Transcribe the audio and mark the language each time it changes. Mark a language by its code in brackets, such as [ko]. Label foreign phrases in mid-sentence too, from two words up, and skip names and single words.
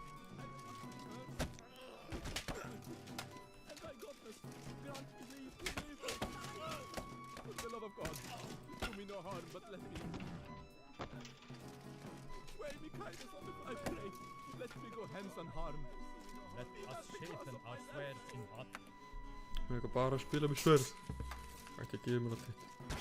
[en] For the love of God, do me no harm, but let me live. Weigh me kindness on the I pray. Let me go hence unharmed. Let us sharpen our swords in battle. [is] Ég er bara að spila með sverð. Ekki að gefa mér allt þitt.